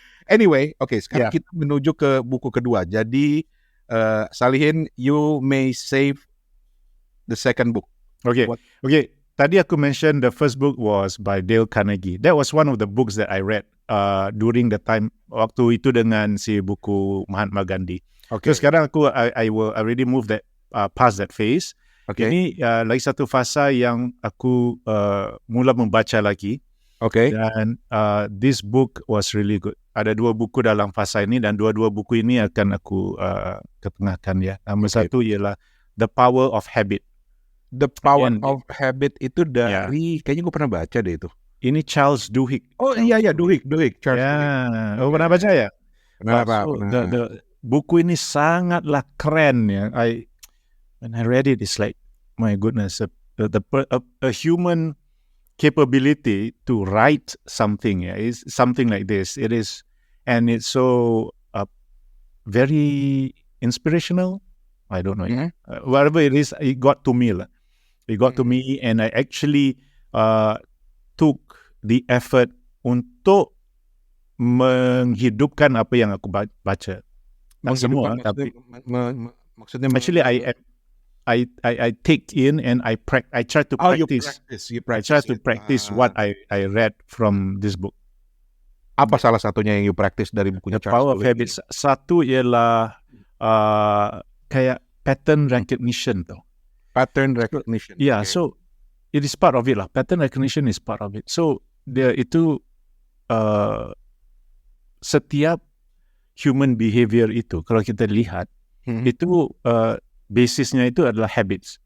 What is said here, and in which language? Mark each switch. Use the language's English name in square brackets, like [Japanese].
[Indonesian] Anyway, sekarang kita menuju ke buku kedua. [English] Jadi Salihin, you may save the second book. Okay. Tadi aku mention the first book was by Dale Carnegie. That was one of the books that I read during the time [Malay] waktu itu dengan si buku [English] Mahatma Gandhi. Okay. So sekarang I will already move that past that phase. Okay. [Malay] Ini lagi satu fasa yang aku mula membaca lagi. [Indonesian] Oke. [English] Dan this book was really good. [Malay] Ada 2 buku dalam fasa ini dan dua-dua buku ini akan aku ketengahkan ya. Nombor satu ialah The Power of Habit. [Indonesian] The Power of Habit itu dari kayaknya gue pernah baca deh itu. Ini Charles Duhigg. Oh iya Duhigg. Charles Duhigg. Oh pernah baca ya? Pernah. [Malay] The buku ini sangatlah keren ya. [English] When I read it, it's like, my goodness, a human capability to write something is something like this. It is, and it's so very inspirational. I don't know. Whatever it is, it got to me. It got to me, and I actually took the effort [Malay] untuk menghidupkan apa yang aku baca. Tak semua, tapi maksudnya [English] actually I take in and I try to practice. I try to practice what I read from this book. [Indonesian] Apa salah satunya yang [English] you practice [Indonesian] dari bukunya [Malay] The Power of Habit? Satu ialah kayak pattern recognition tu. [English] Pattern recognition. Yeah, so it is part of it lah. Pattern recognition is part of it. [Malay] So itu setiap human behavior itu kalau kita lihat itu basisnya itu adalah habits.